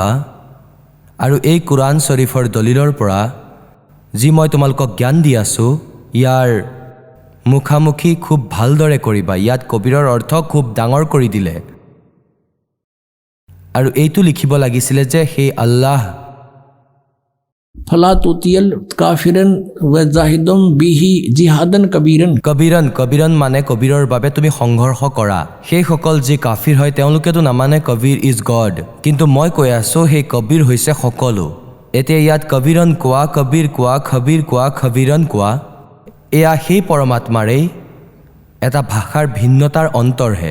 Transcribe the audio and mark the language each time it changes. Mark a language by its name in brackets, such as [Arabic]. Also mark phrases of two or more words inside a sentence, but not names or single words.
[Assamese] আৰু এই কোৰাণ শ্বৰীফৰ দলিলৰ পৰা যি মই তোমালোকক জ্ঞান দি আছোঁ, ইয়াৰ মুখামুখি খুব ভালদৰে কৰিবা। ইয়াত কবীৰৰ অৰ্থ খুব ডাঙৰ কৰি দিলে। আৰু এইটো লিখিব লাগিছিলে যে সেই আল্লাহ [Arabic] فلا تطع الكافرين وجاهدهم به جهادا كبيرا. [Assamese] কবীৰন মানে কবীৰৰ বাবে তুমি সংঘৰ্ষ কৰা। সেইসকল যি কাফিৰ হয় তেওঁলোকেতো নামানে কবীৰ [English] is God, [Assamese] কিন্তু মই কৈ আছোঁ সেই কবীৰ হৈছে সকলো। এতিয়া ইয়াত কবীৰন কোৱা, কবীৰ কোৱা, খবীৰ কোৱা, খবীৰন কোৱা, এয়া সেই পৰমাত্মাৰেই এটা ভাষাৰ ভিন্নতাৰ অন্তৰহে।